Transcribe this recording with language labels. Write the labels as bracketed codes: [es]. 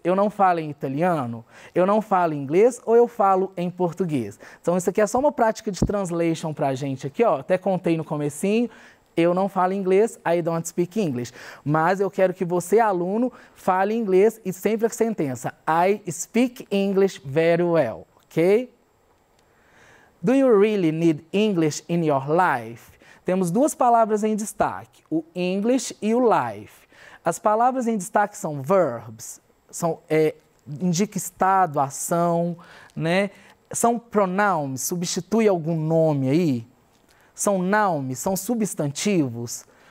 [pt] Eu não falo em italiano? Eu não falo inglês ou eu falo em português? Então, isso aqui é só uma prática de translation pra gente aqui, ó. Até contei no comecinho. Eu não falo inglês, [en] I don't speak English. [pt] Mas eu quero que você, aluno, fale inglês e sempre a sentença [en] I speak English very well, [pt] ok? [en] Do you really need English in your life? [pt] Temos duas palavras em destaque, o English e o life. As palavras em destaque são verbs, indica estado, ação, né? São pronouns, substitui algum nome aí? São nouns, são substantivos?